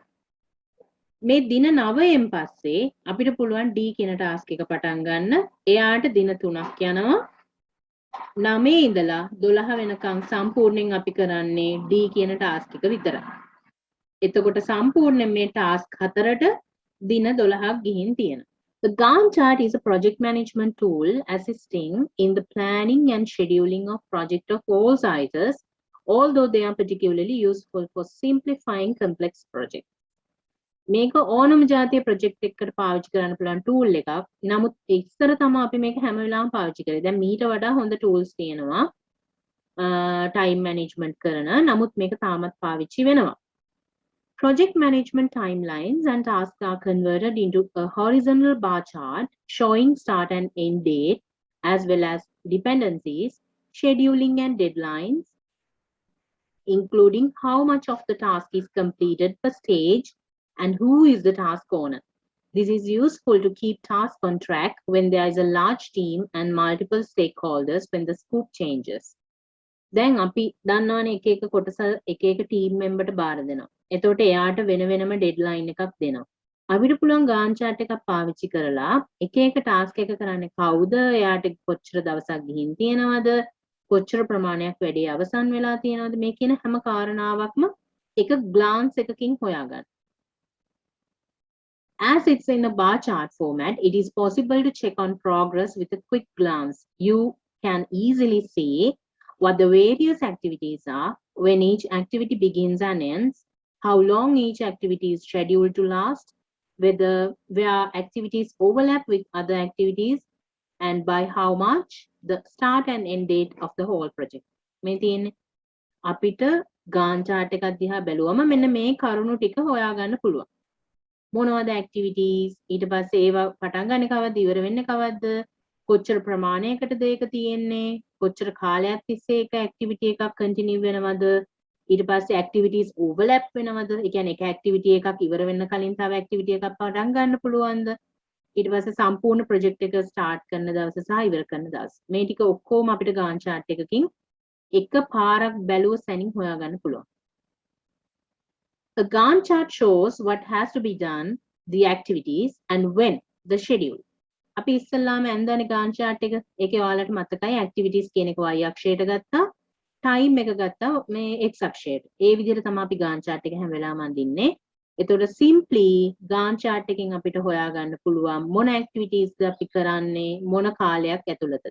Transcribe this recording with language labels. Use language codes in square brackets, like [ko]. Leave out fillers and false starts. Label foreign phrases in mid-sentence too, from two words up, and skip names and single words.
[si] මේ දින 9න් පස්සේ අපිට පුළුවන් D කියන ටාස්ක් එක පටන් ගන්න. එයාට දින 3ක් යනවා. 9 ඉඳලා 12 වෙනකන් සම්පූර්ණයෙන් අපි කරන්නේ D කියන ටාස්ක් එක විතරයි. එතකොට සම්පූර්ණයෙන් මේ ටාස්ක් හතරට දින 12ක් ගිහින් තියෙනවා. [en] The Gantt chart is a project management tool assisting in the planning and scheduling of projects of all sizes, although they are particularly useful for simplifying complex projects. [si] මේක ඕනම જાතිය ප්‍රොජෙක්ට් එකකට පාවිච්චි කරන්න පුළුවන් ටූල් එකක්. නමුත් ඉස්සර තමයි අපි මේක හැම වෙලාවෙම පාවිච්චි කරේ. දැන් මීට වඩා හොඳ ටූල්ස් තියෙනවා [en] time management [si] කරන. නමුත් මේක තාමත් පාවිච්චි වෙනවා. [en] Project management timelines and tasks are converted into a horizontal bar chart showing start and end date as well as dependencies, scheduling and deadlines, including how much of the task is completed per stage and who is the task owner. This is useful to keep tasks on track when there is a large team and multiple stakeholders when the scope changes. [si] දැන් අපි දන්නවනේ එක එක කොටස එක එක ටීම් මෙම්බර්ට බාර දෙනවා. එතකොට එයාට වෙන වෙනම ඩෙඩ්ලයින් එකක් දෙනවා. අපිට පුළුවන් [en] Gantt chart [si] එකක් පාවිච්චි කරලා එක එක ටාස්ක් එක කරන්නේ කවුද? එයාට කොච්චර දවසක් ගිහින් තියෙනවද? කොච්චර ප්‍රමාණයක් වැඩේ අවසන් වෙලා තියෙනවද? මේ කියන හැම කාරණාවක්ම එක glance එකකින් හොයාගන්න. [en] As it's in a bar chart format, it is possible to check on progress with a quick glance. You can easily see what the various activities are, when each activity begins and ends, how long each activity is scheduled to last, where activities overlap with other activities, and by how much, the start and end date of the whole project. [si] මේ තියෙන්නේ අපිට [en] Gantt chart [si] එකක් දිහා බැලුවම මෙන්න මේ කරුණු ටික හොයාගන්න පුළුවන්. මොනවද activities, ඊට පස්සේ ඒවා පටන් ගන්න කවද්ද, ඉවර වෙන්නේ කවද්ද, කොච්චර ප්‍රමාණයකටද ඒක තියෙන්නේ, කොච්චර කාලයක් තිස්සේ එක activity එකක් continue වෙනවද, ඊට පස්සේ [en] activities overlap [si] වෙනවද, ඒ කියන්නේ එක activity එකක් ඉවර වෙන්න කලින් තව activity එකක් පටන් ගන්න පුළුවන්ද, ඊට පස්සේ සම්පූර්ණ project එක start කරන දවස සහ ඉවර කරන දවස. මේ ටික ඔක්කොම අපිට [en] Gantt chart [si] එකකින් එක පාරක් බැලුව සැනින් හොයාගන්න පුළුවන්. [en] A Gantt chart shows what has to be done, the activities, and when, the schedule. [si] අපි ඉස්සල්ලාම ඇන්දානේ [en] Gantt chart [si] එක. ඒකේ ඔයාලට මතකයි activities කියන එක y අක්ෂයට ගත්තා, time එක ගත්තා මේ x අක්ෂයට. ඒ විදිහට තමයි අපි [en] Gantt chart [si] එක හැම වෙලාවම අඳින්නේ. එතකොට [en] simply Gantt chart [si] එකෙන් අපිට හොයාගන්න පුළුවන් මොන activities ද අපි කරන්නේ මොන කාලයක් ඇතුළතද.